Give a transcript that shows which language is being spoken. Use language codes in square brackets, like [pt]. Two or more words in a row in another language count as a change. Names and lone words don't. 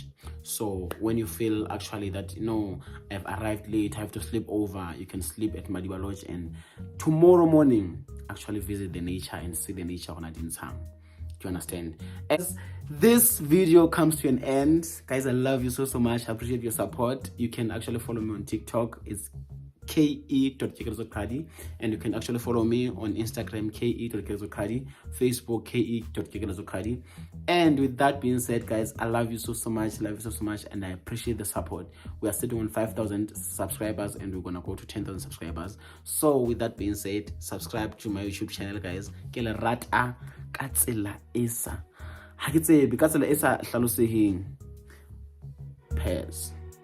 [en] So when you feel actually that I've arrived late, I have to sleep over, you can sleep at Madiba Lodge, and tomorrow morning actually visit the nature and see the nature on Adinsang. Do you understand? As this video comes to an end, guys, I love you so much. I appreciate your support. You can actually follow me on TikTok. It's ke.kekelezokgadi, and you can actually follow me on Instagram, ke.kekelezokgadi, Facebook, ke.kekelezokgadi. And with that being said, guys, I love you so much, and I appreciate the support. We are sitting on 5,000 subscribers, and we're gonna go to 10,000 subscribers. So with that being said, subscribe to my YouTube channel, guys. [st] Ke le rata ka tsela esa ha ke tsebe ka tsela esa hlaloseheng. [en] Peace.